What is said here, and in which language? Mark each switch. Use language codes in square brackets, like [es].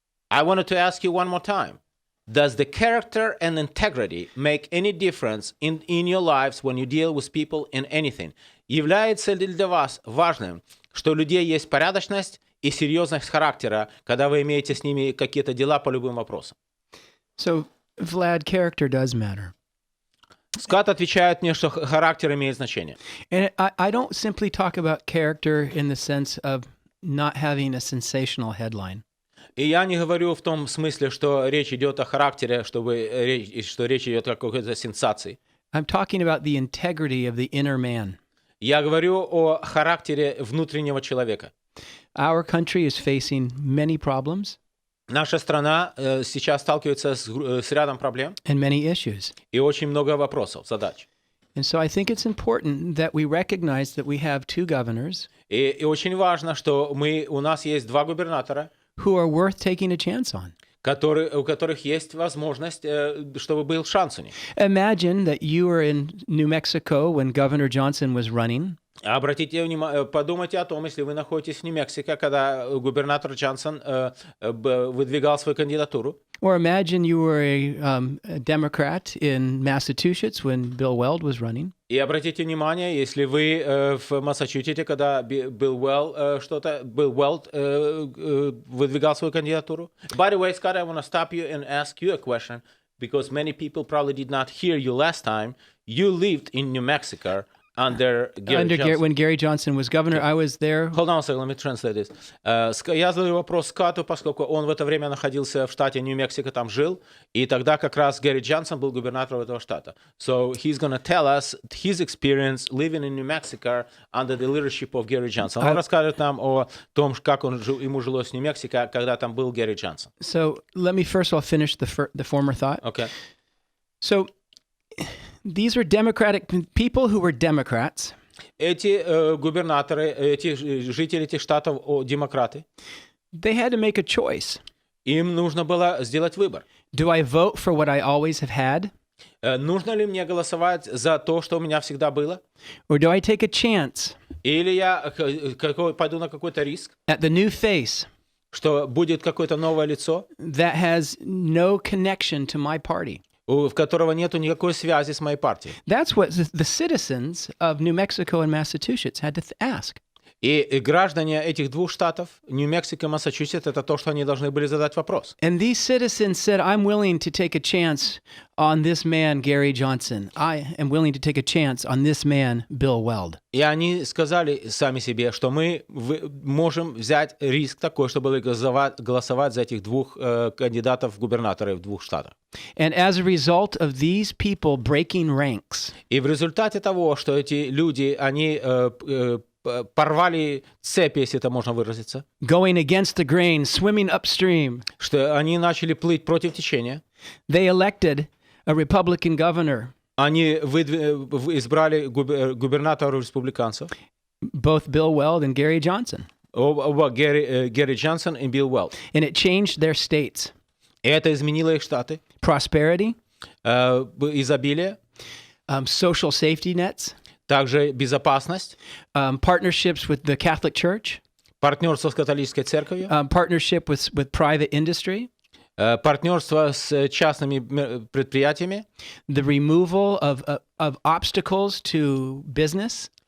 [en] I wanted to ask you one more time. Does the character and integrity make any difference in your lives when you deal with people in anything? [ru] Является ли для вас важным, что у людей есть порядочность и серьезность характера, когда вы имеете с ними какие-то дела по любым вопросам? [en] So, Vlad, character does matter. [ru] Скотт отвечает мне, что характер имеет значение. [en] And I don't simply talk about character in the sense of not having a sensational headline. [ru] И я не говорю в том смысле, что речь идет о характере, что речь идет о какой-то сенсации. [en] I'm talking about the integrity of the inner man. [ru] Я говорю о характере внутреннего человека. [en] Our country is facing many problems. [ru] Наша страна сейчас сталкивается с рядом проблем [en] and many issues. [ru] И очень много вопросов, задач. [en] And so I think it's important that we recognize that we have two governors [ru] И очень важно, что у нас есть два губернатора, [en] who are worth taking a chance on. [ru] у которых есть возможность, чтобы был шанс у них. [en] Imagine that you were in New Mexico when Governor Johnson was running. [ru] Обратите внимание, подумайте о том, если вы находитесь в Нью-Мексико, когда губернатор Джонсон выдвигал свою кандидатуру. [en] Or imagine you were a Democrat in Massachusetts when Bill Weld was running. [ru] И обратите внимание, если вы в Массачусетсе, когда Билл Уэлд выдвигал свою кандидатуру. [en] By the way, Scott, I want to stop you and ask you a question, because many people probably did not hear you last time. You lived in New Mexico. under Gary Johnson. When Gary Johnson was governor. I was there. Hold on a second, let me translate this. [ru] Я задаю вопрос Скотту, поскольку он в это время находился в штате Нью-Мексико, там жил, и тогда как раз Гэри Джонсон был губернатором этого штата. [en] So he's going to tell us his experience living in New Mexico under the leadership of Gary Johnson. [ru] Он расскажет нам о том, как ему жилось в Нью-Мексико, когда там был Гэри Джонсон. [en] So let me first of all finish the former thought. Okay. So these were Democratic people who were Democrats. [ru] Эти губернаторы, эти жители этих штатов, демократы, [en] They had to make a choice. [ru] им нужно было сделать выбор. [en] Do I vote for what I always have had? [ru] Нужно ли мне голосовать за то, что у меня всегда было? [en] Or do I take a chance [ru] Или я пойду на какой-то риск, [en] at the new face [ru] что будет какое-то новое лицо, [en] that has no connection to my party? [ru] в которого нету никакой связи с моей партией? [en] That's what the citizens of New Mexico and Massachusetts had to ask. [ru] И граждане этих двух штатов, Нью-Мексико и Массачусетс, это то, что они должны были задать вопрос. [en] And these citizens said, I'm willing to take a chance on this man, Gary Johnson. I am willing to take a chance on this man, Bill Weld. [ru] И они сказали сами себе, что мы можем взять риск такой, чтобы голосовать за этих двух кандидатов в губернаторы в двух штатах. [en] And as a result of these people breaking ranks, [ru] И в результате того, что эти люди, они порвали цепи, если это можно выразиться, [en] going against the grain, swimming upstream, [ru] что они начали плыть против течения, [en] they elected a Republican governor, [ru] они избрали губернаторов республиканцев, [en] both Bill Weld and Gary Johnson. [ru] оба Гэри Джонсон и Билл Уэлд. [en] And it changed their states. [ru] И это изменило их штаты. [en] Prosperity, [ru] Изобилие, [en] social safety nets, [ru] также безопасность, [en] partnerships with the Catholic Church, [ru] партнерство с католической церковью, [en] partnership with private industry, [ru] партнерство с частными предприятиями, [en] the removal of obstacles to business,